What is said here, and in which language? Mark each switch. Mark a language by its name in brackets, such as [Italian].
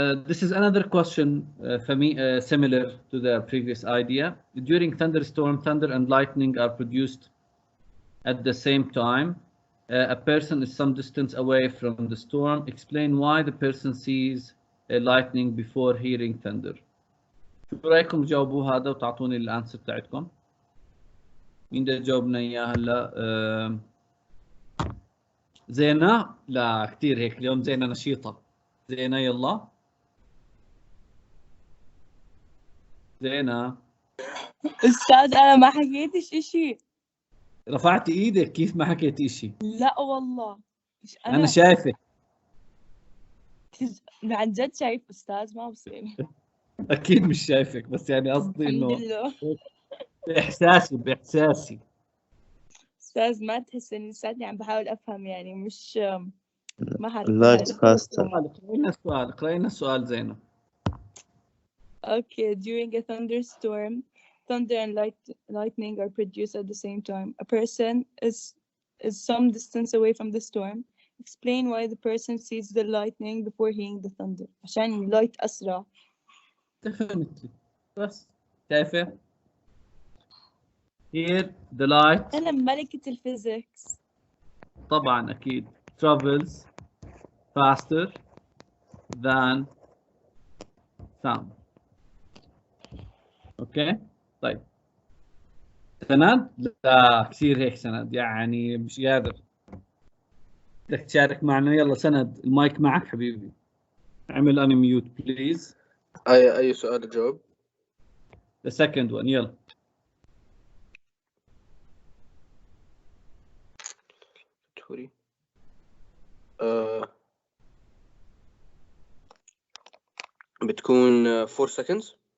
[English] This is another question for me, similar to the previous idea. During thunderstorm, thunder and lightning are produced at the same time. A person is some distance away from the storm. Explain why the person sees a lightning before hearing thunder. [Arabic] شو رأيكم تجاوبوا هذا وتعطوني الانسر تاعتكم؟ مين ده جاوبنا اياه هلا؟ زينة؟ لا كثير هيك اليوم زينة نشيطة. زينة يلا. زينة. أستاذ أنا ما حكيتش إشي. رفعت ايدك، كيف ما حكيت إشي؟ لا والله. أنا شايفك. عن جد شايف أستاذ، ما بصير. أكيد مش شايفك، بس يعني قصدي إنه الحمد لله. بإحساسي. أستاذ ما تحس إني لساتني عم بحاول أفهم يعني مش ما حرف [English] Light faster. [Arabic] اقرأي لنا السؤال زينب. [English] Okay, during a thunderstorm, thunder and lightning are produced at the same time. A person is some distance away from the storm. Explain why the person sees the lightning before hearing the thunder. [Arabic] عشان light أسرع. [English] Definitely. [Arabic] بس شايفة؟ [English] Here the light [Arabic] أنا ملكة الفيزيكس. طبعا أكيد [English] travels faster than sound. [Arabic] اوكي طيب سند؟ لا كثير هيك سند يعني مش قادر. بدك تشارك معنا؟ يلا سند المايك معك حبيبي. اعمل انميوت بليز. أي سؤال أجاوب؟ [English] The second one يلا. [Arabic] توري. بتكون [English] 4 seconds.